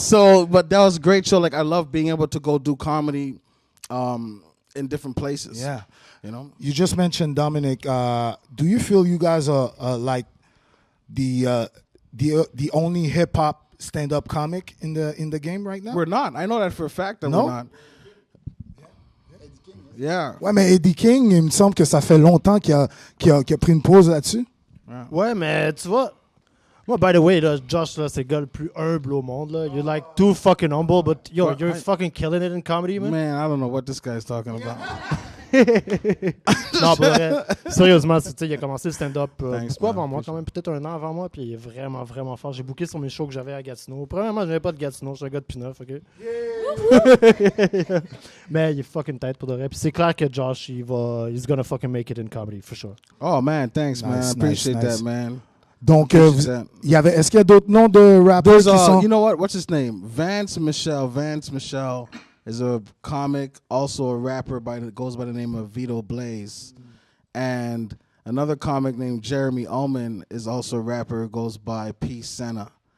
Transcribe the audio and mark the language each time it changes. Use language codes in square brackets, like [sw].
[en] So, but that was a great show. Like, I love being able to go do comedy in different places. Yeah. You know? You just mentioned Dominic. Do you feel you guys are like the only hip-hop stand-up comic in the game right now? We're not. I know that for a fact that we're not. Yeah. [fr] Ouais, mais Eddie King, il me semble que ça fait longtemps qu'il a pris une pause là-dessus. Ouais, mais tu vois, moi, [en] by the way, [fr] là, Josh, là, c'est le gars le plus humble au monde. Là. [en] You're like too fucking humble, but yo, you're fucking killing it in comedy, man. Man, I don't know what this guy's talking about. [fr] Non, pour vrai, sérieusement, il a commencé le stand-up beaucoup avant moi, [en] Appreciate [fr] quand même, peut-être un an avant moi, puis il est vraiment, vraiment fort. J'ai booké sur mes shows que j'avais à Gatineau. Premièrement, je n'avais pas de Gatineau, je suis un gars de P9, OK? Mais il est fucking tête pour de vrai. Puis c'est clair que Josh, [en] he's gonna fucking make it in comedy, for sure. Oh, man, thanks, man. I appreciate that, man. [fr] Donc, est-ce qu'il y a d'autres noms de rappers qui sont... [en] You know what? What's his name? Vance Michelle is a comic, also a rapper goes by the name of Vito Blaze. And another comic named Jeremy Ullman is also a rapper, goes by P. Senna.